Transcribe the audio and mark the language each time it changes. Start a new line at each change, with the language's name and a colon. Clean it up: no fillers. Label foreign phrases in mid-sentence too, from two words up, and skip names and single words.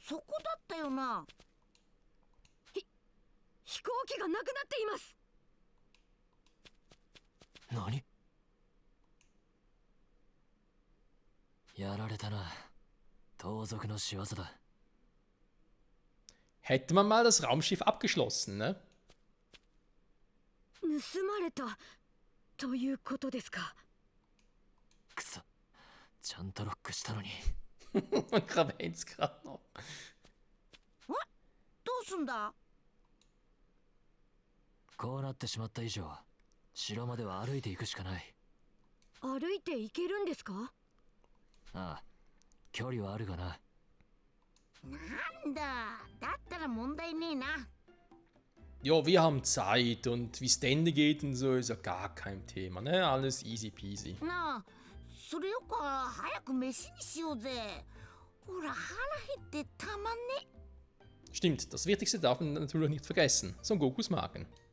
Japanese: Nani?
German: Hätte man mal das Raumschiff abgeschlossen, ne?
Japanese: 盗まれたということですか。くそ、ちゃんとロックしたのに。
German: Ich erwähn's gerade noch.
Japanese: どうすんだ？こうなってしまった以上、城までは歩いていくしかない。歩いて行けるんですか？ああ、距離はあるがな。なんだ、だったら問題ねえな。
German: Jo, wir haben Zeit und wie es Ende geht und so ist ja gar kein Thema, ne? Alles
English: easy peasy.
Japanese: なあ、それよか早く飯にしようぜ。ほら、腹減ってたまんね。
German: Stimmt, das Wichtigste darf man natürlich nicht vergessen. Son Gokus Magen.